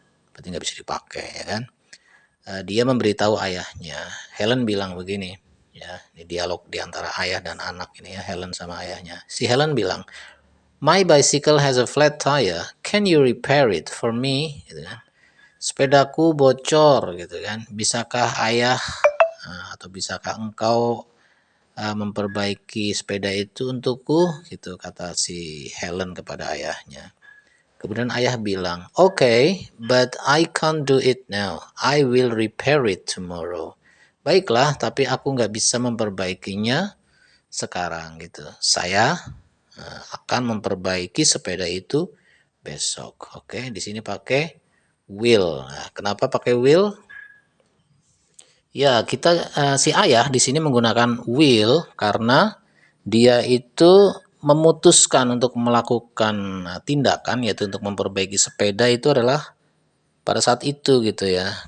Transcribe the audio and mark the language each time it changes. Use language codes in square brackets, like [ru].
[id] Berarti nggak bisa dipakai ya kan. Dia memberitahu ayahnya. Helen bilang begini ya, ini dialog di antara ayah dan anak ini ya, Helen sama ayahnya. Si Helen bilang, [en] "My bicycle has a flat tire. Can you repair it for me?" [id] Gitu kan. Sepedaku bocor gitu kan. Bisakah ayah atau bisakah engkau memperbaiki sepeda itu untukku? Gitu kata si Helen kepada ayahnya. Kemudian ayah bilang, [en] "Okay, but I can't do it now. I will repair it tomorrow." [id] Baiklah, tapi aku nggak bisa memperbaikinya sekarang gitu. Saya akan memperbaiki sepeda itu besok. Oke, di sini pakai will. Nah, kenapa pakai will? Ya, si ayah di sini menggunakan will karena dia itu memutuskan untuk melakukan tindakan yaitu untuk memperbaiki sepeda itu adalah pada saat itu gitu ya.